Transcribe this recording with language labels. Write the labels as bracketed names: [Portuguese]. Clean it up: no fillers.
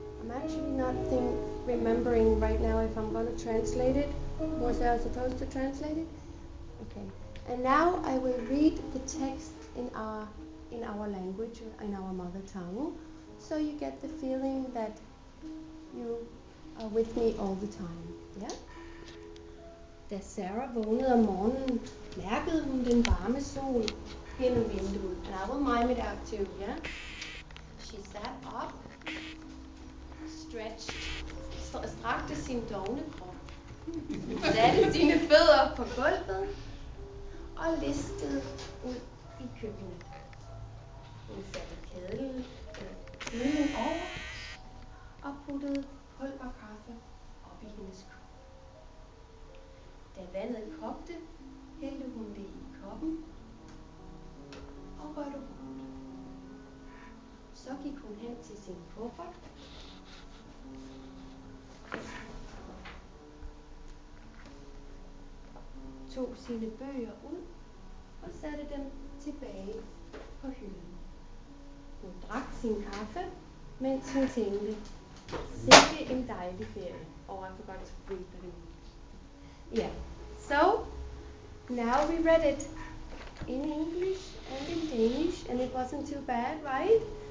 [English] actually not remembering right now if I'm going to translate it. Was I supposed to translate it? Okay. And now I will read the text in our language, in our mother tongue, so you get the feeling that you are with me all the time. Yeah? [Danish] Da Sarah vågnede om morgenen, mærkede hun den varme sol gennem vinduet. [English] And I will mime it out too, yeah? She sat up, stretched, [Danish] strakte sin dovne krop, satte sine fødder på gulvet og listede ud i køkkenet. Hun satte kedlen over og puttede pulverkaffe op i hendes kop. Da vandet kogte, hældte hun det i koppen og rørte rundt. Så gik hun hen til sin kuffert, tog sine bøger ud og satte dem tilbage på hylden. Hun drak sin kaffe, mens hun tænkte, sikke en dejlig ferie. [English] Oh, I forgot to read the Yeah. So, now we read it in English and in Danish, and it wasn't too bad, right?